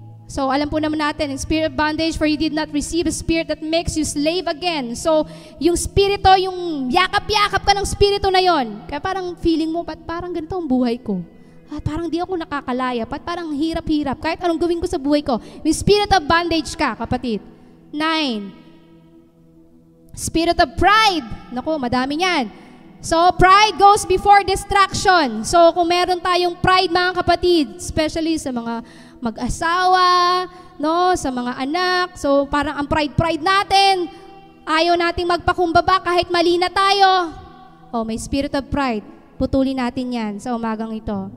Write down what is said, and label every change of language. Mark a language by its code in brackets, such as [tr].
[en] So, [tl] alam po naman natin, [en] yung spirit of bondage, for you did not receive a spirit that makes you slave again. [tl] So, yung spirito, yung yakap-yakap ka ng spirito na yon. Kaya parang feeling mo, parang ganito ang buhay ko. Parang di ako nakakalaya. Parang hirap-hirap. Kahit anong gawin ko sa buhay ko. May spirit of bondage ka, kapatid. 9. Spirit of pride. Naku, madami yan. [en] So, pride goes before distraction. [tl] So, kung meron tayong pride, mga kapatid, especially sa mga mag-asawa, no, sa mga anak. So, parang ang pride natin, ayaw nating magpakumbaba kahit mali na tayo. Oh, may spirit of pride. Putulin natin yan sa umagang ito.